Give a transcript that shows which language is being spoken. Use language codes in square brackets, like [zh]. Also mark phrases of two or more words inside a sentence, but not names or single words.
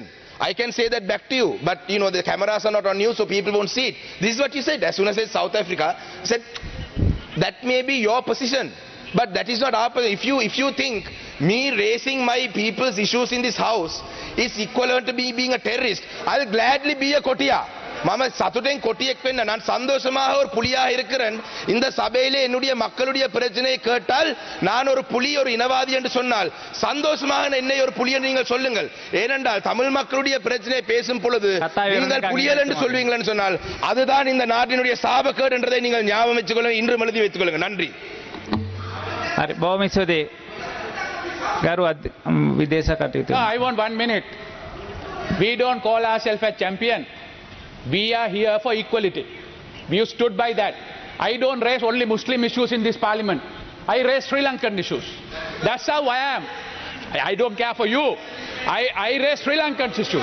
[en] I can say that back to you, but you know the cameras are not on you, so people won't see it. This is what you said. As soon as I said South Africa, I said that may be your position, but that is not our position. If you think me raising my people's issues in this house is equivalent to me being a terrorist, I will gladly be a kotia. [si] මම සතුටෙන් කොටියෙක් වෙන්න [ta] நான் சந்தோஷமாக ஒரு புலியா இருக்கிறேன். இந்த சபையிலே என்னுடைய மக்களுடைய பிரச்சனையை கேட்டால் நான் ஒரு புலி ஒரு இனவாதி என்று சொன்னால் சந்தோஷமாக என்னை ஒரு புலி என்று நீங்கள் சொல்லுங்கள். ஏனென்றால் தமிழ் மக்களுடைய பிரச்சனையை பேசும் பொழுது நீங்கள் புலிகள் என்று சொல்வீங்கள் என்று சொன்னால் அதுதான் இந்த நாட்டினுடைய சாபக்கேடு என்றதை நீங்கள் ஞாபகம் வச்சுக் கொள்ளுங்கள். இன்று எழுதி வைத்துக் கொள்ளுங்கள். நன்றி. [si] හරි බොහොම ස්තුතියි. ගරු විදේශ කටයුතු. [en] I want 1 minute. We don't call ourselves a champion. We are here for equality. We stood by that. I don't raise only Muslim issues in this parliament. I raise Sri Lankan issues. That's how I am. I don't care for you. I raise Sri Lankan issues.